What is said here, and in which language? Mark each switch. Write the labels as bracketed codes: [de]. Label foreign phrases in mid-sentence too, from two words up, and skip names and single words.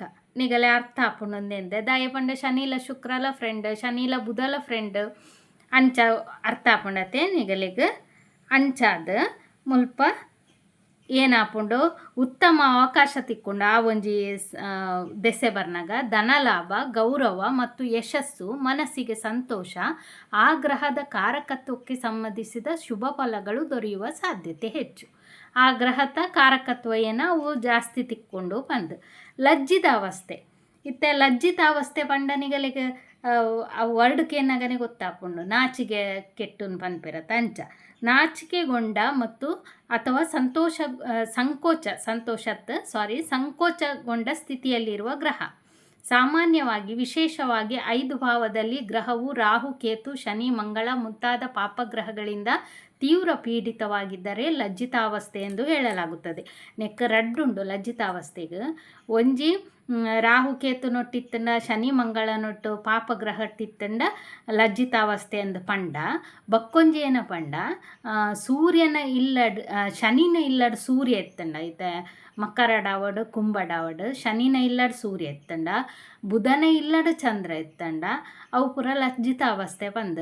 [tcy] ನಿಗಲೆ ಅರ್ಥ ಆಪುಂಡೊಂದೆಂದೆ ದಾಯ ಪಂಡ ಶನಿಲ ಶುಕ್ರಲ ಫ್ರೆಂಡ್ ಶನಿಲ ಬುಧಲ ಫ್ರೆಂಡ್ ಅಂಚ ಅರ್ಥ ಆಪುಂಡತೆ ನಿಗಲಿಗೆ. ಅಂಚಾದ ಮುಲ್ಪ ಏನಾಪುಂಡು ಉತ್ತಮ ಅವಕಾಶ ತಿಕ್ಕೊಂಡು ಆ ಒಂಜಿ ದೆಸೆ ಬರ್ನಾಗ [kn] ಧನಲಾಭ, ಗೌರವ ಮತ್ತು ಯಶಸ್ಸು, ಮನಸ್ಸಿಗೆ ಸಂತೋಷ, ಆ ಗ್ರಹದ ಕಾರಕತ್ವಕ್ಕೆ ಸಂಬಂಧಿಸಿದ ಶುಭ ಫಲಗಳು ದೊರೆಯುವ ಸಾಧ್ಯತೆ ಹೆಚ್ಚು. [tcy] ಆ ಗ್ರಹದ ಕಾರಕತ್ವ ಅವು ಜಾಸ್ತಿ ತಿಕ್ಕೊಂಡು ಬಂದು ಲಜ್ಜಿತಾವಸ್ಥೆ. ಇತ್ತೆ ಲಜ್ಜಿತಾವಸ್ಥೆ ಪಂಡನಿಗಳಿಗೆ ಆ ವರ್ಡ್ಕೇನಾಗನೆ ಗೊತ್ತಾಪುಂಡು ನಾಚಿಗೆ ಕೆಟ್ಟುನ್ ಪನ್ಪಿರತ್ತ ಅಂಚ. [kn] ನಾಚಿಕೆಗೊಂಡ ಮತ್ತು ಅಥವಾ ಸಂಕೋಚಗೊಂಡ ಸ್ಥಿತಿಯಲ್ಲಿರುವ ಗ್ರಹ. ಸಾಮಾನ್ಯವಾಗಿ ವಿಶೇಷವಾಗಿ 5 ಭಾವದಲ್ಲಿ ಗ್ರಹವು ರಾಹು, ಕೇತು, ಶನಿ, ಮಂಗಳ ಮುಂತಾದ ಪಾಪಗ್ರಹಗಳಿಂದ ತೀವ್ರ ಪೀಡಿತವಾಗಿದ್ದರೆ ಲಜ್ಜಿತಾವಸ್ಥೆ ಎಂದು ಹೇಳಲಾಗುತ್ತದೆ. [tcy] ನೆಕ್ಕ ರಡ್ಡುಂಡು ಲಜ್ಜಿತಾವಸ್ಥೆಗೆ. ಒಂಜಿ ರಾಹು ಕೇತು ನೊಟ್ಟಿತ್ತಂಡ ಶನಿ ಮಂಗಳ ನೊಟ್ಟು ಪಾಪಗ್ರಹ ಇತ್ತಂಡ ಲಜ್ಜಿತಾವಸ್ಥೆ ಎಂದು ಪಂಡ. ಬಕ್ಕೊಂಜಿ ಏನ ಪಂಡ ಸೂರ್ಯನ ಇಲ್ಲಡ್ ಶನಿನ ಇಲ್ಲಡ್ ಸೂರ್ಯ ಎತ್ತಂಡ ಇತ ಮಕರಡಾವಡು ಕುಂಭಡಾವಡು ಶನಿನ ಇಲ್ಲಡ್ ಸೂರ್ಯ ಎತ್ತಂಡ ಬುಧನ ಇಲ್ಲಡ್ ಚಂದ್ರ ಎತ್ತಂಡ ಅವು ಪೂರ ಲಜ್ಜಿತಾವಸ್ಥೆ ಪಂದು.